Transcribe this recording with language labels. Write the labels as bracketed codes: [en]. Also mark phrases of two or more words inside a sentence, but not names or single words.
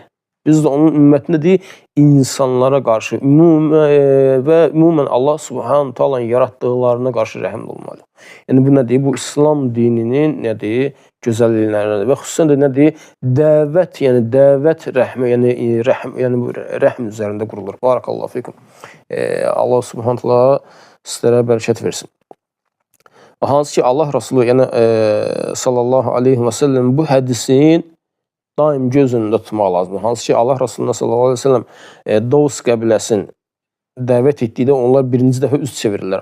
[az] Biz də onun ümmətindədir, insanlara qarşı və ümumən Allah [ar] سبحانه تعالى [az] yaratdıqlarına qarşı rəhimli olmalı. Yəni bu nədir? Bu İslam dininin nədir? Gözəlliklərindən və xüsusən də nədir? Dəvət, yəni dəvət rəhmə, yəni rəhm üzərində qurulur. [ar] بارك الله فيكم. [az] Allah [ar] سبحانه تعالى [az] sizlərə bərəkət versin. Hansı ki Allah Resulü, yəni [ar] صلى الله عليه وسلم [az] bu hədisin daim göz önündə tutmaq lazımdır. Hansı ki Allah Resulü [ar] صلى الله عليه وسلم [az] Davus qəbiləsini dəvət etdikdə onlar birinci dəfə üz çevirirlər.